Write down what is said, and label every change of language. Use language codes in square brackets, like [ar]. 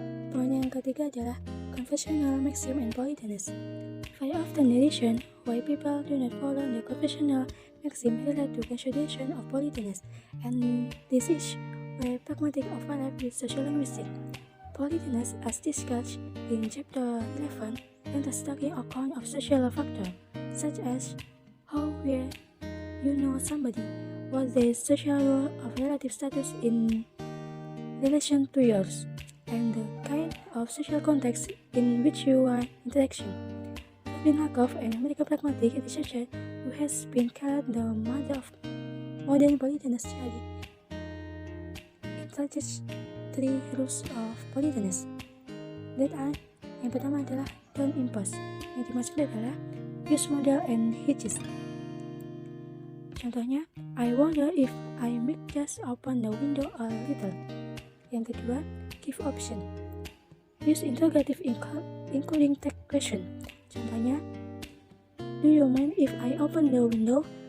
[id] Poin yang ketiga adalah conventional maxim and politeness. [en] Very often the reason why people do not follow the conventional maxim relate to consideration of politeness, and this is where pragmatic overlap with social linguistics. Politeness, as discussed in chapter 11, entails taking account of social factors such as how well you know somebody, what their social role of relative status in relation to yours, and the kind of social context in which you are interacting. Robin Lakoff, an American pragmatic researcher who has been called the mother of modern politeness theory, introduced 3 rules of politeness. That are, [id] yang pertama adalah [en] don't impose. [id] Yang dimaksud adalah [en] use model and hitches. Contohnya, I wonder if I might just open the window a little. [id] Yang kedua, [en] give option. Use interrogative including tag question. Contohnya, do you mind if I open the window?